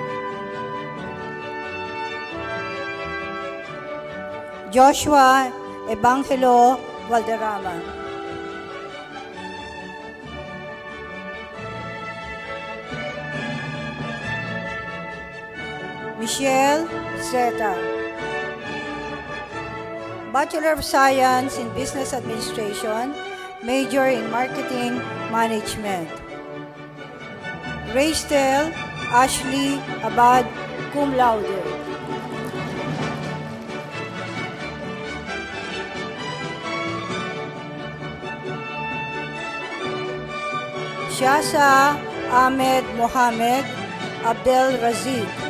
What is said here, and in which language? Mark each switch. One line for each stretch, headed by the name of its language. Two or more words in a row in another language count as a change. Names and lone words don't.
English: Joshua Evangelo Valderrama. Michelle Zeta. Bachelor of Science in Business Administration, major in Marketing Management. Raystel Ashley Abad, cum laude. Shasa Ahmed Mohamed Abdel Razid.